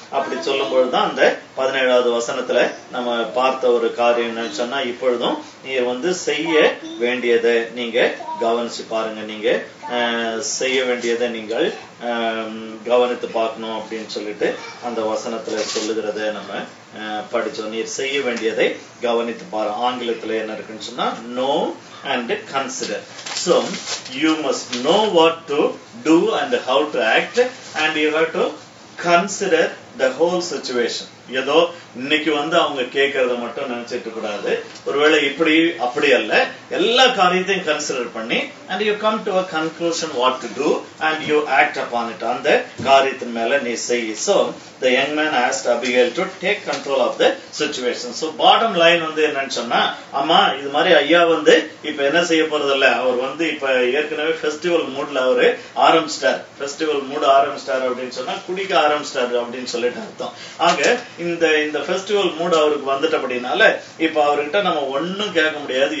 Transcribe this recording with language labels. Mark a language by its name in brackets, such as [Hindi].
[Tamil] அப்படி சொல்லும் பொழுதுதான் அந்த 17வது வசனத்துல நம்ம பார்த்த ஒரு காரியம் என்னன்னு சொன்னா, இப்பொழுதும் நீங்க வந்து செய்ய வேண்டியதை நீங்க கவனிச்சு பாருங்க. நீங்க செய்ய வேண்டியதை நீங்கள் கவனித்து பார்க்கணும் அப்படின்னு சொல்லிட்டு அந்த வசனத்துல சொல்லுகிறத நம்ம படிச்சோம். நீர் செய்ய வேண்டியதை கவனித்து பாரு. ஆங்கிலத்துல என்ன இருக்குன்னு சொன்னா [English] know and consider. So you must know what to do and how to act, and you have to consider the whole situation. [Tamil] ஏதோ இன்னைக்கு வந்து அவங்க கேட்கறத மட்டும் நினைச்சிட்டு கூடாது. ஒருவேளை இப்படி அப்படி அல்ல, எல்லா காரியத்தையும் கன்சிடர் பண்ணி [English] and you come to a conclusion what to do and you act upon it. [Tamil] அந்த காரியத்தின் மேல நீ செய். [English] So the young man asked Abigail to take control of the situation. So bottom line [Tamil] வந்து என்னன்னு சொன்னா, அம்மா இது மாதிரி ஐயா வந்து இப்ப என்ன செய்ய போறது இல்ல, அவர் வந்து இப்ப ஏற்கனவே ஃபெஸ்டிவல் மூட்ல அவரு ஆரம்பிச்சிட்டார். ஃபெஸ்டிவல் மூட் ஆரம்பிச்சிட்டார் அப்படின்னு சொன்னா குடிக்க ஆரம்பிச்சிட்டாரு அப்படின்னு சொல்லிட்டு அர்த்தம். ஆக இந்த ஃபெஸ்டிவல் மூட் அவருக்கு வந்துட்டு அப்படின்னால இப்ப அவர்கிட்ட நம்ம ஒன்னும் கேட்க முடியாது.